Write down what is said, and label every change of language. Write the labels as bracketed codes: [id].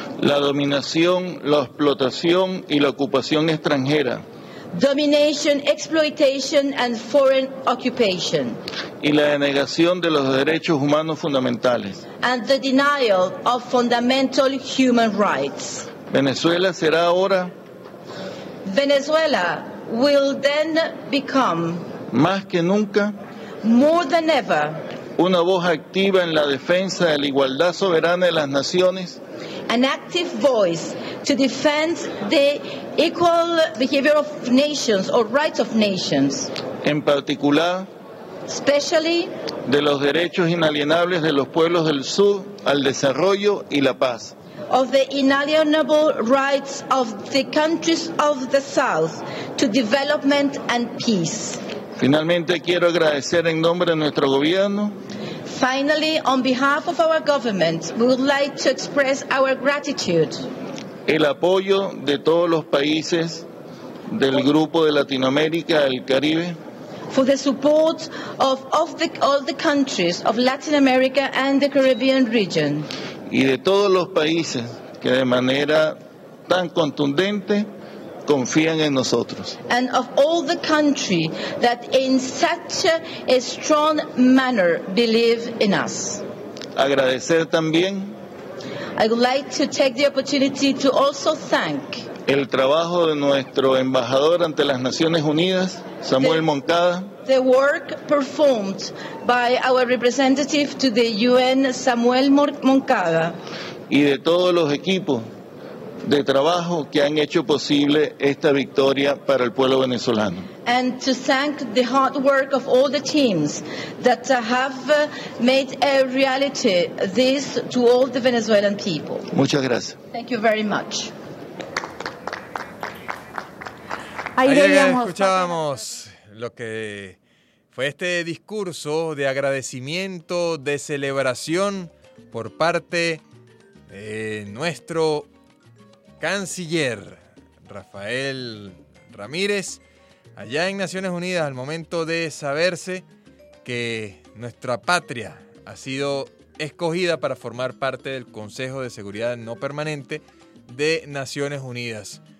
[es] la dominación, la explotación y la ocupación extranjera, [en] domination, exploitation and foreign occupation, [es] y la denegación de los derechos humanos fundamentales, [en] and the denial of fundamental human rights. [es] Venezuela será ahora, [en] Venezuela will then become, [es] más que nunca, [en] more than ever, [es] una voz activa en la defensa de la igualdad soberana de las naciones, [en] an active voice to defend the equal behavior of nations or rights of nations, [es] en particular, [en] especially, [es] de los derechos inalienables de los pueblos del sur al desarrollo y la paz, [en] of the inalienable rights of the countries of the south to development and peace. [es] Finalmente quiero agradecer en nombre de nuestro gobierno. [en] Finally, on behalf of our government, we would like to express our gratitude. [es] El apoyo de todos los países del grupo de Latinoamérica, el Caribe. [en] For the support of all the countries of Latin America and the Caribbean region. [es] Y de todos los países que de manera tan contundente confían en nosotros. [en] And of all the country that in such a strong manner believe in us. [es] Agradecer también. [en] I would like to take the opportunity to also thank [es] el trabajo de nuestro embajador ante las Naciones Unidas, Samuel Moncada. [en] The work performed by our representative to the UN, Samuel Moncada. [es] Y de todos los equipos de trabajo que han hecho posible esta victoria para el pueblo venezolano. [en] And to thank the hard work of all the teams that have made a reality this to all the Venezuelan people. [es] Muchas gracias. [en] Thank you very much. [es] Ahí escuchábamos lo que fue este discurso de agradecimiento, de celebración por parte de nuestro canciller Rafael Ramírez, allá en Naciones Unidas, al momento de saberse que nuestra patria ha sido escogida para formar parte del Consejo de Seguridad No Permanente de Naciones Unidas.